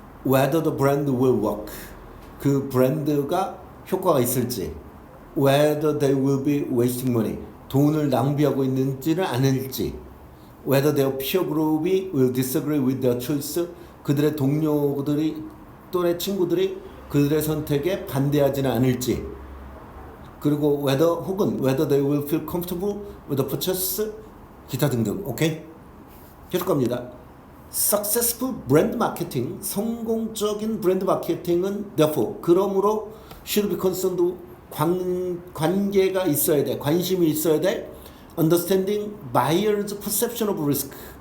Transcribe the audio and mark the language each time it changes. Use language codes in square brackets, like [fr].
[en] Whether the brand will work, [ko] 그 브랜드가 효과가 있을지, [en] whether they will be wasting money, [ko] 돈을 낭비하고 있는지는 않을지, [en] whether their peer group이 will disagree with their choice, [ko] 그들의 동료들이 또래 친구들이 그들의 선택에 반대하지는 않을지, [en] 그리고 whether they will feel comfortable with the purchase, [ko] 기타 등등. 오케이? 계속 갑니다. [en] Successful brand marketing, [ko] 성공적인 브랜드 마케팅은 therefore, 그러므로 [en] should be concerned, [ko] 관계가 있어야 돼, 관심이 있어야 돼. [en] Understanding buyer's perception of risk.